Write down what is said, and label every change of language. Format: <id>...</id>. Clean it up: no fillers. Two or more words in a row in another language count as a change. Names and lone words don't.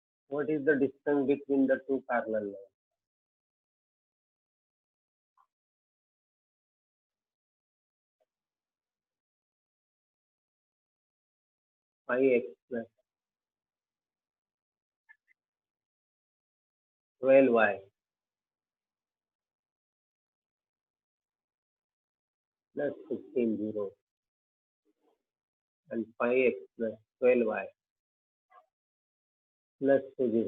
<en>What is the distance between the two parallel lines? Pi x plus 12y plus 15 0 and pi x plus 12y प्लस 2 0।</en>